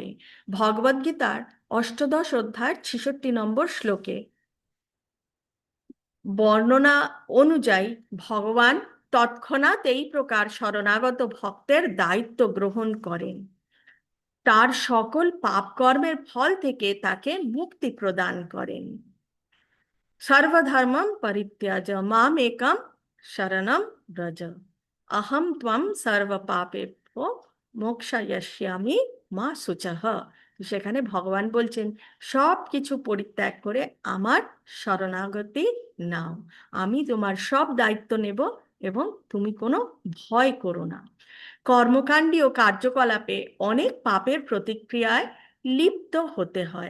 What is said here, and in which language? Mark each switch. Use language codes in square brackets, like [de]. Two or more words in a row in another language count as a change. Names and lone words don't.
[bn] ভগবদ্গীতার 8ম অধ্যায়ের 66 নম্বর শ্লোকে বর্ণনা অনুযায়ী ভগবান তৎক্ষণাৎ এই প্রকার শরণাগত ভক্তের দায়িত্ব গ্রহণ করেন, তার সকল পাপকর্মের ফল থেকে তাকে মুক্তি প্রদান করেন। [sa] সর্বধর্মম পরিত্যাজ্য মাম একম শরণম ব্রজ, অহম ত্বম সর্ব পাপেভ্যো মোক্ষয়িষ্যামি মা শুচঃ। [bn] সেখানে ভগবান বলছেন সব কিছু পরিত্যাগ করে আমার শরণাগতি নাও, আমি তোমার সব দায়িত্ব নেব এবং তুমি কোনো ভয় করো না। কর্মকাণ্ডী ও কার্যকলাপে অনেক পাপের প্রতিক্রিয়ায় লিপ্ত হতে হয়।